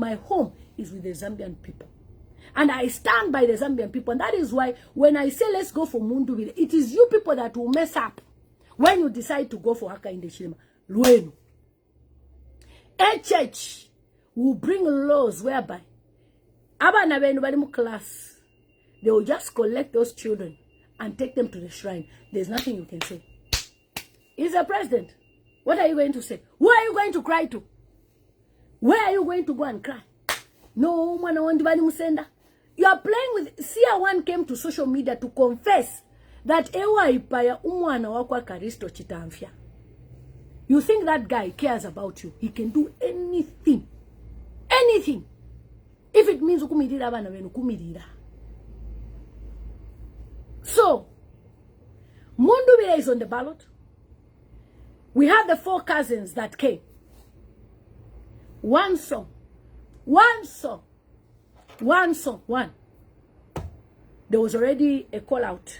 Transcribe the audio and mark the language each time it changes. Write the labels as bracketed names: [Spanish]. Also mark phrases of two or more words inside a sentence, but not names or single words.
[English] My home is with the Zambian people. And I stand by the Zambian people. And that is why when I say let's go for Mundubile, it is you people that will mess up when you decide to go for Hakainde Chilema. Luenu. A church will bring laws whereby [Bemba] abana benu bali mu [English] class, they will just collect those children and take them to the shrine. There's nothing you can say. He's a president. What are you going to say? Who are you going to cry to? Where are you going to go and cry? [Bemba] No, mwana wandi bali musenda. [English] You are playing with... Sia one came to social media to confess that [Bemba] ewa ipaya umwana wakwa [English] Karisto Chitamfya. You think that guy cares about you? He can do anything. Anything. If it means [Bemba] ukumirira abana benu kumirira. [English] So, Mundubile is on the ballot. We have the 4 cousins that came. One song. There was already a call out.